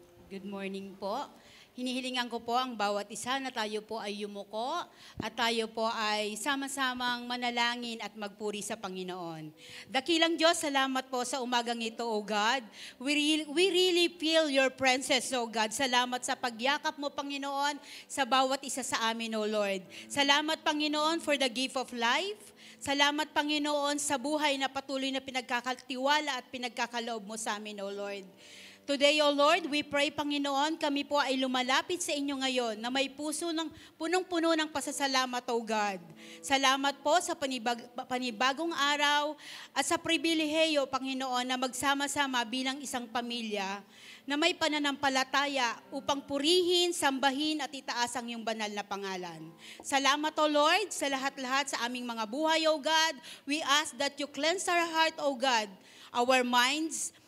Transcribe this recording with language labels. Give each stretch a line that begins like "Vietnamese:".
English: Good morning po.
Filipino: Hinihilingan ko po ang bawat isa na tayo po ay yumuko at tayo po ay sama-samang manalangin at magpuri sa Panginoon. Dakilang Diyos, salamat po sa umagang ito, O God.
English: We really feel your presence, O God.
Filipino: Salamat sa pagyakap mo, Panginoon, sa bawat isa sa amin, O Lord.
English: Salamat, Panginoon, for the gift of life.
Filipino: Salamat, Panginoon, sa buhay na patuloy na pinagkakatiwala at pinagkakaloob mo sa amin, O Lord.
English: Today, O Lord, we pray,
Filipino: Panginoon, kami po ay lumalapit sa inyo ngayon na may puso ng punong-puno ng pasasalamat, O God. Salamat po sa panibagong araw at sa pribilehiyo, Panginoon, na magsama-sama bilang isang pamilya na may pananampalataya upang purihin, sambahin at itaas ang iyong banal na pangalan. Salamat, O Lord, sa lahat-lahat sa aming mga buhay, O God.
English: We ask that you cleanse our heart, O God, our minds.